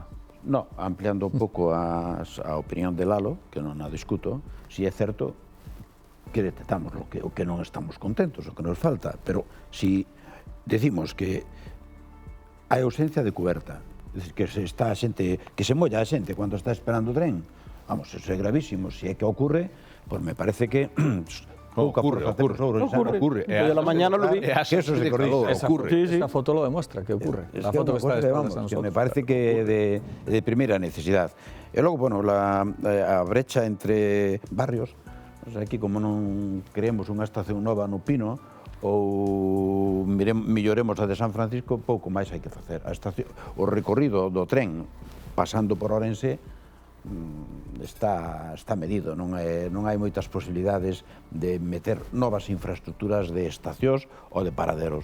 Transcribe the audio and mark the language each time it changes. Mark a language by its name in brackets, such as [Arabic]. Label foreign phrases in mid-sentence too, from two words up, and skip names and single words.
[Galician] No, ampliando un pouco a opinión de Lalo, que non a discuto, si é certo que detectamos o que non estamos contentos, o que nos falta, pero si decimos que hai ausencia de cuberta, que se molla a xente cando está esperando o tren, vamos, eso é gravísimo, si é que ocurre, pois me parece que [Spanish] Ocurre. Hoy a la mañana lo vi. Esta foto lo demuestra que ocurre. La foto que está después de nosotros. Me parece que de primera necesidad. [Galician] E logo, bueno, a brecha entre barrios, aquí como non creemos unha estación nova no Pino, ou milloremos a de San Francisco, pouco máis hai que facer. O recorrido do tren pasando por Ourense está medido, non hai moitas posibilidades de meter novas infraestructuras de estacións ou de paraderos.